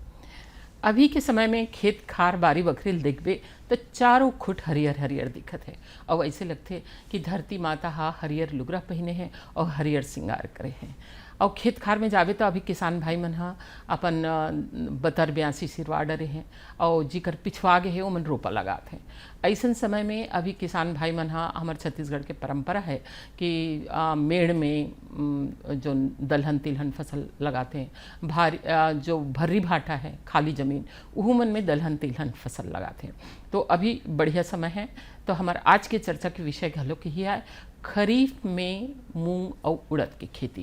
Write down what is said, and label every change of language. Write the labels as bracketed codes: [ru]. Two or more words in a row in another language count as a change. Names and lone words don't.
[hne] अभी के समय में खेत खार बारी बखरील देखबे तो चारों खुट हरियर हरियर दिखत है और ऐसे लगते कि धरती माता हा हरियर लुगरा पहने हैं और हरियर श्रृंगार करे हैं। और खेत खार में जावे तो अभी किसान भाई मन हा अपन बतर ब्यासी सिरवा डरे हैं और जिकर पिछवा गे है वो मन रोपा लगाते हैं। ऐसन समय में अभी किसान भाई मन हा हमारे छत्तीसगढ़ के परंपरा है कि मेड़ में जो दलहन तिलहन फसल लगाते हैं, भारी जो भर्री भाटा है खाली ज़मीन वह मन में दलहन तिलहन फसल लगाते हैं। तो अभी बढ़िया समय है। तो हमारे आज के चर्चा के विषय घलो के ही है खरीफ में मूंग और उड़द की खेती।